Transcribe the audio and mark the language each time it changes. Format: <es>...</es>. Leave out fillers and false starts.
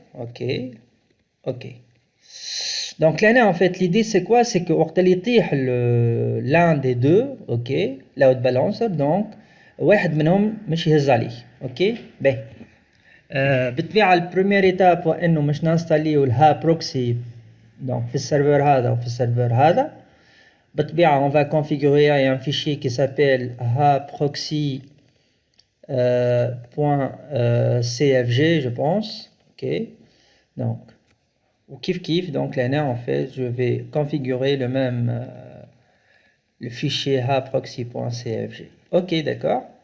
<fr>Ok, ok. Donc là en fait l'idée c'est quoi? C'est que</fr> <ar>وقت اللي يطيح</ar> <fr>l'un des deux, ok, load balancer, donc</fr> <ar>واحد منهم مش يهز عليه.</ar> <fr>ok.</fr> <ar>باهي بالطبيعة البريمير ايتاب هو انه مش نانستاليو الها بروكسي</ar> <fr>donc</fr> <ar>في السيرفر هذا وفي السيرفر هذا. بالطبيعة</ar> <fr>on va configurer un fichier qui s'appelle haproxy .cfg je pense. Ok, donc ou kif donc là en fait je vais configurer le même le fichier haproxy.cfg. ok, d'accord.</fr>